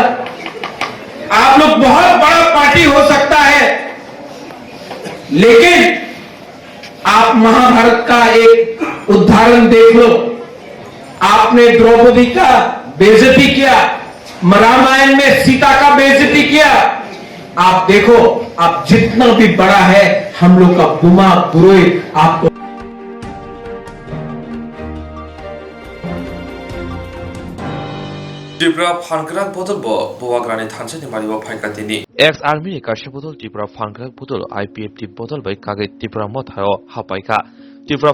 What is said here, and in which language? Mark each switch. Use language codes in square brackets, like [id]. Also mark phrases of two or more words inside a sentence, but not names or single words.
[hi] आप लोग बहुत बड़ा पार्टी हो सकता है, लेकिन आप महाभारत का एक उदाहरण देख लो। आपने द्रौपदी का बेइज्जती किया, रामायण में सीता का बेइज्जती किया। आप देखो, आप जितना भी बड़ा है, हम लोग का बुमा पुरोहित आपको [trp] त्रिपुरा फानग्राक बदल बोवाग्रानि थानसानि मारिबो फाइकातिनि [en] ex army [trp] नि काशे बदल त्रिपुरा फानग्राक बदल IPF टी बदल बै कागे त्रिपुरा मथायो हापाइका त्रिपुरा